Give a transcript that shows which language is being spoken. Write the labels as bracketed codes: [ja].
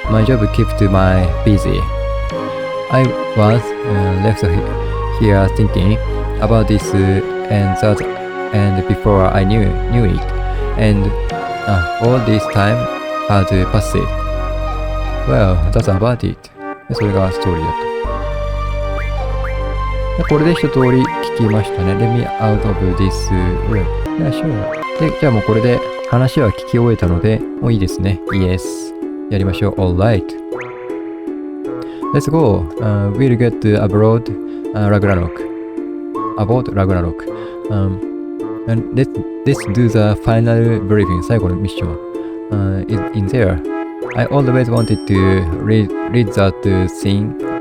[en] My job kept me busy. I was left here thinking about this and that, and before I knew it, and all this time had passed.Well, that's about it. [ja] それがストーリーだと。これで一通り聞きましたね。 [en] Let me out of this room. Yeah, sure. [ja] で、じゃあもうこれで話は聞き終えたので、もういいですね。 [en] Yes. [ja] やりましょう。 [en] Alright. Let's go. We'll get abroad Ragnarok. About Ragnarok. And let's do the final briefing. [ja] 最後のミッション。 [en] in there.I always wanted to read that thing.